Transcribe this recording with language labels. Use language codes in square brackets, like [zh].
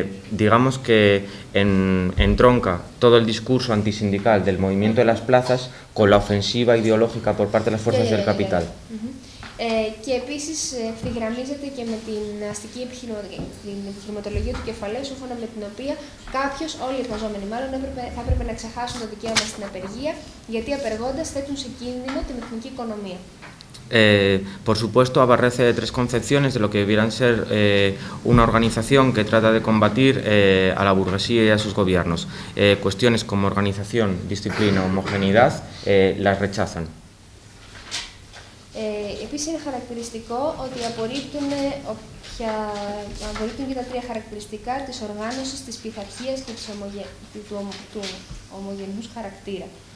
[es] Digamos que entronca todo el discurso antisindical del movimiento de las plazas con la ofensiva ideológica por parte de las fuerzas del capital. [el] Και επίσης ευθυγραμμίζεται και με την αστική επιχειρηματολογία του κεφαλαίου, σύμφωνα με την οποία κάποιος, όλοι οι εργαζόμενοι μάλλον, θα έπρεπε να ξεχάσουν το δικαίωμα στην απεργία, γιατί απεργώντας θέτουν σε κίνδυνο την εθνική οικονομία. [es] Por supuesto, abarrece de tres concepciones de lo que debieran ser una organización que trata de combatir a la burguesía y a sus gobiernos. Cuestiones como organización, disciplina, homogeneidad, las rechazan. [el] Επίσης είναι χαρακτηριστικό ότι απορρίπτουν και τα τρία χαρακτηριστικά της οργάνωσης, της πειθαρχίας και του ομογενούς χαρακτήρα.